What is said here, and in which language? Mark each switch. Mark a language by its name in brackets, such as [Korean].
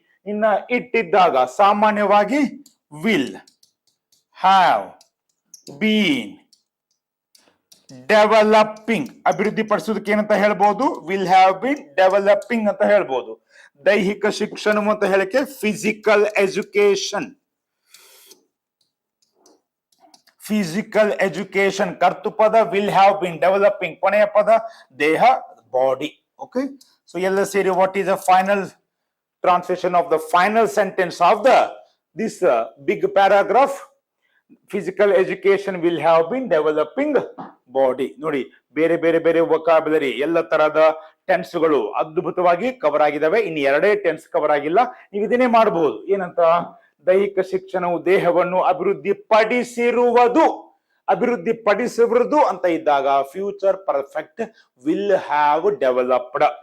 [Kannada] ಇನ್ನ ಇಟ್ಟಿದ್ದಾಗ ಸಾಮಾನ್ಯವಾಗಿ [English] will have been developing, [Kannada] ಅಭಿವೃದ್ಧಿ ಪಡಿಸೋದಕ್ಕೆ ಏನಂತ ಹೇಳ್ಬೋದು, ವಿಲ್ ಹ್ಯಾವ್ ಬೀನ್ ಡೆವಲಪಿಂಗ್ ಅಂತ ಹೇಳ್ಬೋದು. ದೈಹಿಕ ಶಿಕ್ಷಣ ಅಂತ ಹೇಳಕ್ಕೆ physical education. Physical education ಕರ್ತೃಪದ, [English] will have been developing, [Kannada] ಕೊನೆಯ ಪದ ದೇಹ ಬಾಡಿ. [English] okay, so [Kannada] ಎಲ್ಲ ಸೇರಿ [English] What is the final translation of the final sentence of this big paragraph? Physical education will have been developing body. [Kannada] ನೋಡಿ, ಬೇರೆ ಬೇರೆ ಬೇರೆ ವೊಕಾಬ್ಯುಲರಿ, ಎಲ್ಲ ತರಹದ ಟೆನ್ಸ್ ಗಳು ಅದ್ಭುತವಾಗಿ ಕವರ್ ಆಗಿದಾವೆ. ಇನ್ನು 2 ಟೆನ್ಸ್ ಕವರ್ ಆಗಿಲ್ಲ. ನೀವು ಇದನ್ನೇ ಮಾಡಬಹುದು. ಏನಂತ, ದೈಹಿಕ ಶಿಕ್ಷಣವು ದೇಹವನ್ನು ಅಭಿವೃದ್ಧಿಪಡಿಸಿರುವುದು, ಅಭಿವೃದ್ಧಿಪಡಿಸುವುದು ಅಂತ ಇದ್ದಾಗ future perfect [English] Will have developed.